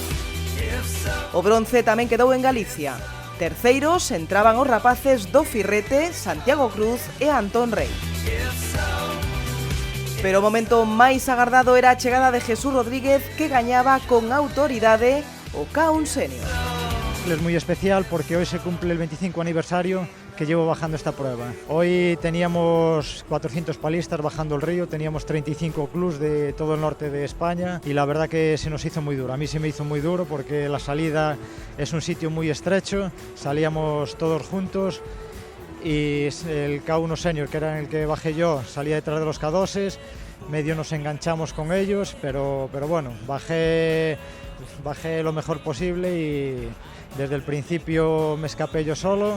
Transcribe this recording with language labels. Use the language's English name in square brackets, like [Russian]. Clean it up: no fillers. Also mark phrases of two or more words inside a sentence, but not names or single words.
[Galician] O bronce tamén quedou en Galicia. Terceiros entraban os rapaces do Firrete, Santiago Cruz e Antón Rey. Pero o momento máis agardado era a chegada de Jesús Rodríguez, que gañaba con autoridade o K1 Senior. [Spanish] Es muy especial porque hoy se cumple el 25 aniversario que llevo bajando esta prueba. Hoy teníamos 400 palistas bajando el río, teníamos 35 clubs de todo el norte de España y la verdad que se nos hizo muy duro. A mí se me hizo muy duro porque la salida es un sitio muy estrecho, salíamos todos juntos y el K1 Senior, que era en el que bajé yo, salía detrás de los K2s, medio nos enganchamos con ellos, pero bueno, bajé lo mejor posible y desde el principio me escapé yo solo.